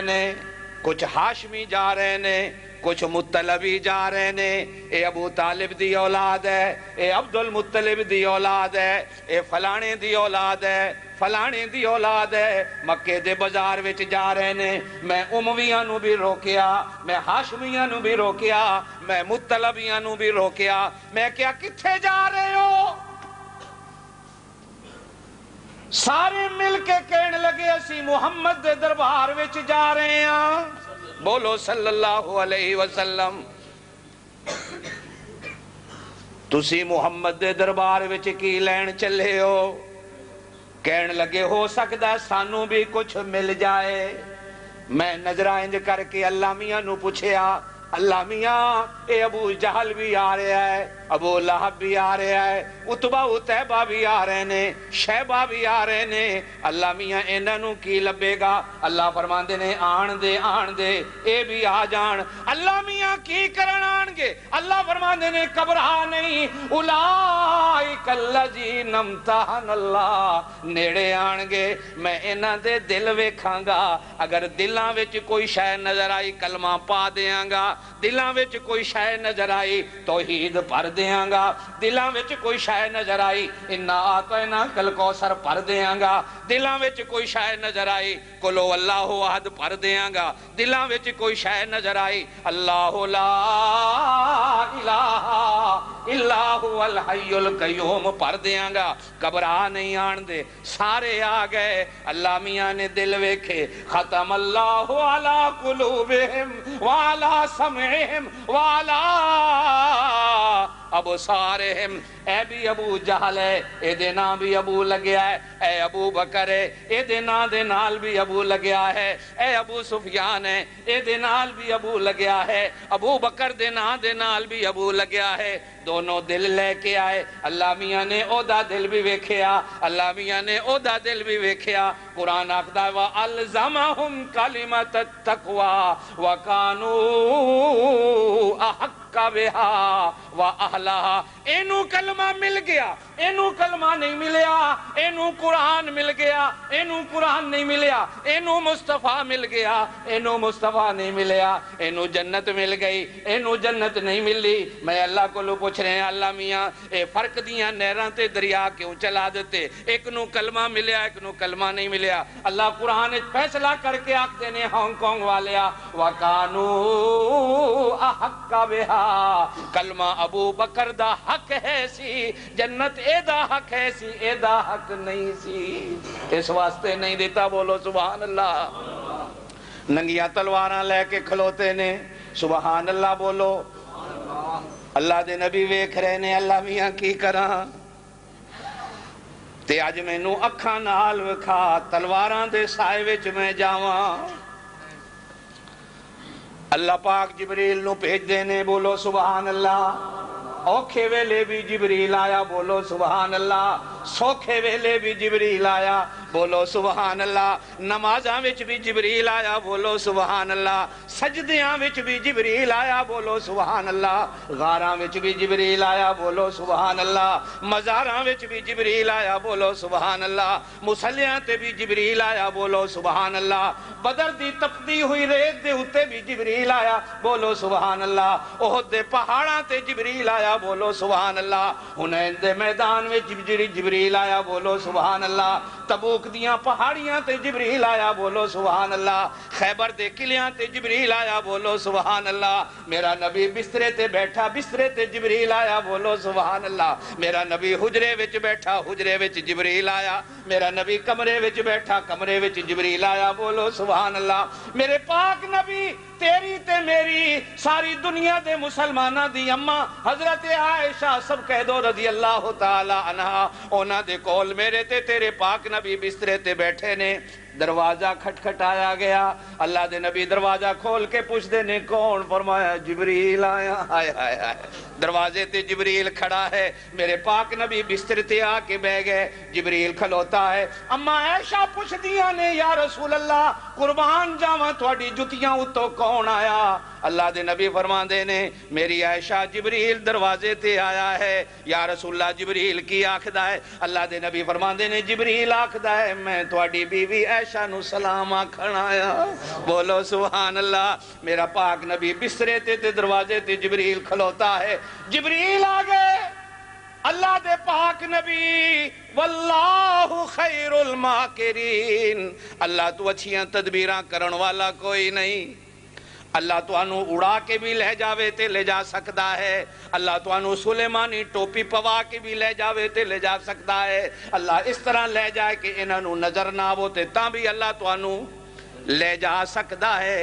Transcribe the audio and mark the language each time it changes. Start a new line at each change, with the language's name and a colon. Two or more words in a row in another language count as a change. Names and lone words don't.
Punjabi: نے کچھ ہاشمی جا رہے نے کچھ مطلبی جا رہے نے اے ابو طالب دی اولاد ہے اے عبد المطلب دی اولاد ہے اے فلانے دی اولاد ہے فلانے دی اولاد ہے مکے دے بازار وچ جا رہے نے میں امویاں نو بھی روکیا میں ہاشمیاں نو بھی روکیا میں مطلبیاں نو بھی روکیا میں کیا کتھے جا رہے ہو سارے مل کے کہنے لگے اسی محمد دے دربار وچ جا رہے ہیں بولو
Arabic: صلی اللہ علیہ وسلم
Punjabi: تسی محمد دے دربار وچ کی لین چلے ہو کہنے لگے ہو سکتا ہے سانو بھی کچھ مل جائے میں نظرہ انج کر کے اللہ میاں نو پوچھیا اللہ میاں اے ابو جہل بھی آ رہا ہے ابو لہب بھی آ رہا ہے عتبہ عتیبہ بھی آ رہے نے شیبہ بھی آ رہے نے اللہ میاں انہوں کی لبے گا اللہ فرماندے نے آن دے اے بھی آ جان اللہ میاں کی کرن آن گے اللہ فرماندے نے گھبرا نہیں
Arabic: اولئک الذین امتحن اللہ
Punjabi: نیڑے آن گے میں انہاں دے دل ویکھاں گا اگر دلاں وچ کوئی شے نظر آئی کلمہ پا دیاں گا دلاں وچ کوئی شے نظر آئی توحید پڑھ دیاں گا دلاں وچ کوئی شے نظر آئی
Arabic: انا آتینا کل کوثر
Punjabi: پڑھ دیاں گا دلاں وچ کوئی شے نظر آئی
Arabic: قل اللہ احد
Punjabi: پڑھ دیاں گا دلاں وچ کوئی شے نظر آئی
Arabic: اللہ لا الہ الا هو الحی القیوم
Punjabi: پڑھ دیاں گا گھبرا نہیں آن دے سارے آ گئے اللہ میاں نے دل ویکھے
Arabic: ختم اللہ علی قلوبہم وعلی سمعہم وعلی
Punjabi: ابصارہم اے بھی ابو جہل ہے اے دے نام بھی ابو لگیا ہے اے ابو بکر ہے اے دے نام دے نال بھی ابو لگیا ہے اے ابو سفیان ہے اے دے نال بھی ابو لگیا ہے ابو بکر دے نام دے نال بھی ابو لگیا ہے دونوں دل لے کے آئے اللہ میاں نے او دا دل بھی ویکھیا اللہ میاں نے او دا دل بھی ویکھیا قرآن آکھدا ہے
Arabic: وَأَلْزَمَهُمْ كَلِمَةَ التَّقْوَى وَكَانُوا أَحَقَّ احق بہا و اہلہا.
Punjabi: اینو کلمہ مل گیا، اینو کلمہ نہیں ملیا، اینو قرآن مل گیا، اینو قرآن نہیں ملیا، اینو مصطفیٰ مل گیا، اینو مصطفیٰ نہیں ملیا، اینو جنت مل گئی، اینو جنت نہیں ملی. میں اللہ کو لو پوچھ رہے ہیں اللہ میاں اے فرق دیاں نہراں تے دریا کیوں چلا دیتے؟ ایک نو کلمہ ملیا، ایک نو کلمہ نہیں ملیا. اللہ قرآن فیصلہ کر کے آکھ دینے ہانگ کانگ والیا
Arabic: وَقَانُوا أَحَقَّ بِهَا.
Punjabi: کلمہ ابو بکر دا حق ہے سی، جنت اے دا حق ہے سی، اے دا حق نہیں سی، اس واسطے نہیں دیتا.
Arabic: بولو سبحان اللہ.
Punjabi: ننگیاں تلواراں لے کے کھلوتے نے،
Arabic: سبحان اللہ
Punjabi: بولو. اللہ دے نبی ویکھ رہے نے اللہ میاں کی کراں تے اج مینوں اکھاں نال وکھا تلواراں دے سائے وچ میں جاواں. اللہ پاک جبریل نو بھیج دینے.
Arabic: بولو سبحان اللہ.
Punjabi: اوکھے ویلے بھی جبریل آیا.
Arabic: بولو سبحان اللہ.
Punjabi: سوکھے ویلے بھی جبریل آیا.
Arabic: بولو سبحان اللہ.
Punjabi: نمازاں وچ بھی جبریل آیا. بولو
Arabic: سبحان اللہ.
Punjabi: سجدیاں وچ بھی جبریل آیا. بولو
Arabic: سبحان اللہ.
Punjabi: غاراں وچ بھی جبریل آیا. بولو
Arabic: سبحان اللہ.
Punjabi: مزاراں وچ بھی جبریل آیا. بولو
Arabic: سبحان اللہ.
Punjabi: مصلیاں تے بھی جبریل آیا.
Arabic: بولو سبحان اللہ.
Punjabi: بدر دی تپتی ہوئی ریت دے اتے بھی جبریل آیا.
Arabic: بولو سبحان اللہ.
Punjabi: احد دے پہاڑاں تے جبریل آیا.
Arabic: بولو سبحان اللہ.
Punjabi: حنین دے میدان وچ جبریل آیا.
Arabic: بولو سبحان اللہ.
Punjabi: تبوک دیاں پہاڑیاں تے جبریل آیا.
Arabic: بولو سبحان اللہ.
Punjabi: خیبر دے قلعیاں تے جبریل آیا.
Arabic: بولو سبحان اللہ.
Punjabi: میرا نبی بسترے تے بیٹھا، بسترے تے جبریل آیا.
Arabic: بولو سبحان اللہ.
Punjabi: میرا نبی حجرے وچ بیٹھا، حجرے وچ جبریل آیا. میرا نبی کمرے وچ بیٹھا، کمرے وچ جبریل آیا. بولو
Arabic: سبحان اللہ.
Punjabi: میرے پاک نبی تیری تے میری ساری دنیا دے مسلمانہ دی اماں حضرت عائشہ سب کہہ دو
Arabic: رضی اللہ تعالی عنہ،
Punjabi: اونا دے کول میرے تے تیرے پاک نبی بسترے تے بیٹھے نے. دروازہ کھٹکھٹایا گیا. اللہ دے نبی دروازہ کھول کے پوچھ دے نے کون؟ فرمایا جبریل آیا. ہائے ہائے ہائے. دروازے تے جبریل کھڑا ہے. میرے پاک نبی بستر تے آ کے بہ گئے. جبریل کھلوتا ہے. اماں عائشہ پوچھ دیا نے
Arabic: یا رسول اللہ
Punjabi: قربان جاواں تھوڑی جتیاں اتو کون آیا؟ اللہ دے نبی فرماندے نے میری عائشہ جبریل دروازے تے آیا ہے.
Arabic: یا رسول اللہ
Punjabi: جبریل کی آکھدا ہے؟ اللہ دے نبی فرماندے نے جبریل آکھدا ہے میں تھوڑی بیوی عائشہ نو سلام آکھن آیا.
Arabic: بولو سبحان اللہ.
Punjabi: میرا پاک نبی بسترے تے دروازے تے جبریل کھلوتا ہے. جبریل آگئے. اللہ دے پاک نبی
Arabic: واللہ خیر الماکرین.
Punjabi: اللہ تو اچھیاں تدبیراں کرن والا کوئی نہیں. اللہ تو انو اڑا کے بھی لے جاوے تے لے جا سکتا ہے. اللہ تو انو سلیمانی ٹوپی پوا کے بھی لے جاوے تے لے جا سکتا ہے. اللہ اس طرح لے جائے کہ انہوں نظر نہ ہو تے تاں بھی اللہ تو انو لے جا سکتا ہے.